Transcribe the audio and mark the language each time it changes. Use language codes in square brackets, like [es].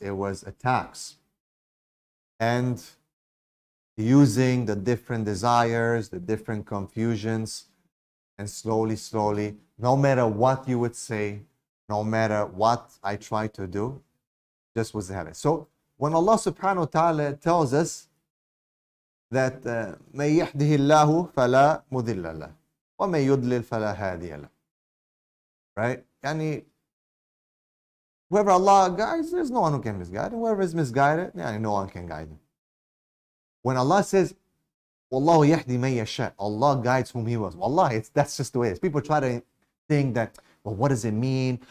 [en] It was attacks. And using the different desires, the different confusions, and slowly, no matter what you would say, no matter what I try to do, just was habit. So when Allah subhanahu wa ta'ala tells us that [ar] مَن يَهْدِهِ اللَّهُ فَلَا مُضِلَّ لَهُ وَمَن يُضْلِلْ فَلَا هَادِيَ لَهُ, right? [en] Yani, whoever Allah guides, there's no one who can misguide him. Whoever is misguided, no one can guide him. When Allah says, [ar] وَاللَّهُ يَهْدِي مَن يَشَاءُ, [en] Allah guides whom He wills. Wallahi, that's just the way it is. People try to think that, well, what does it mean?